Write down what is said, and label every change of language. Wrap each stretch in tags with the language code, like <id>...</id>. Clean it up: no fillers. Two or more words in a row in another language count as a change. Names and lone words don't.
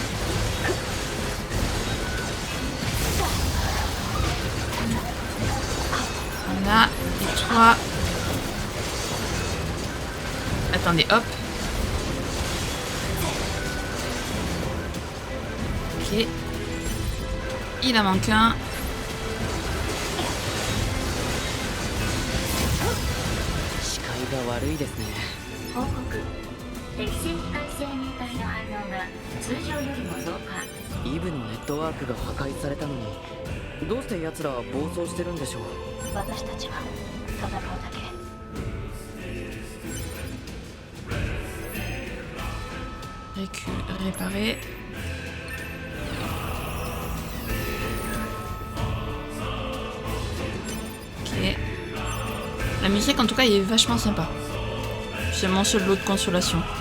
<fr>Voilà. Et toi. Attendez, hop. Ok. Il en manque un.</fr> <ja>報告敵性機械生命体の反応が通常よりも増加。イブのネットワークが破壊されたのにどうして奴らは暴走してるんでしょう。私たちは戦うだけ。</ja> <fr>Réparer. Ok. La musique en tout cas est vachement sympa. C'est mon seul lot de consolation.</fr>